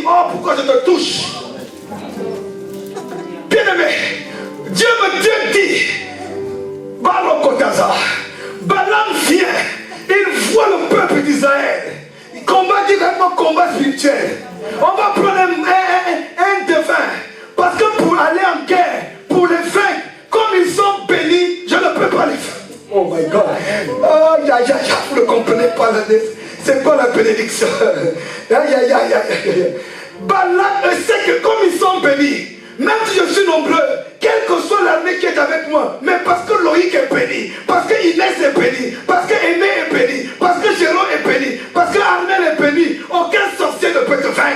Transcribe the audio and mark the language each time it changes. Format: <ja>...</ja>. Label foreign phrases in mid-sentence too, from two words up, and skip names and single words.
<fr>Oh, pourquoi je te touche? Bien-aimé, Dieu dit, Balokotaza, Balaam vient, il voit le peuple d'Israël. Il combat directement combat spirituel. On va prendre un devin. Parce que pour aller en guerre, pour les vaincre, comme ils sont bénis, je ne peux pas les faire.</fr> <en>Oh my God.</en> <fr>Oh, vous ne comprenez pas. C'est quoi la bénédiction? Balak sait que comme ils sont bénis, même si je suis nombreux, quelle que soit l'armée qui est avec moi, mais parce que Loïc est béni, parce que Inès est béni, parce que Aimé est béni, parce que Jérôme est béni, parce que Armel est béni, aucun sorcier ne peut te vaincre.</fr>